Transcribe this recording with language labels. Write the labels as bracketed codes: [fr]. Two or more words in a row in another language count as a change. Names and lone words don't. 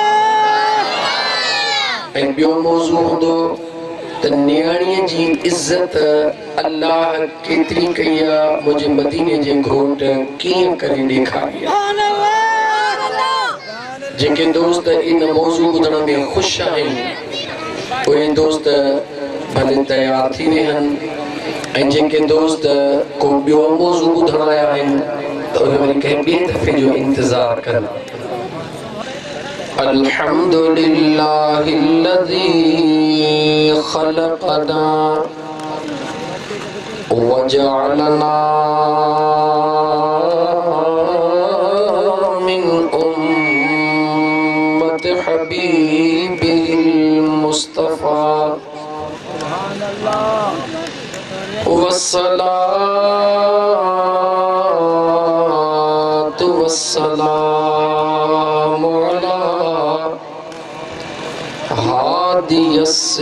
[sd] ऐं ॿियो मौज़ू हूंदो त न्याणीअ जी इज़त अल्लाह केतिरी कई आहे मुंहिंजे मदीने जे घोट कीअं करे ॾेखारी आहे जेके दोस्त इन मौज़ू ॿुधण में ख़ुशि आहिनि उहे दोस्त भले तयार थी वेहनि ऐं जेके दोस्त को ॿियो मौज़ू ॿुधण आया आहिनि त उहे वरी कंहिं ॿिए दफ़े जो इंतज़ारु कनि [ar] الحمد لله الذي خلقنا وجعلنا من أمة حبيب المصطفى والصلاة والسلام على هادي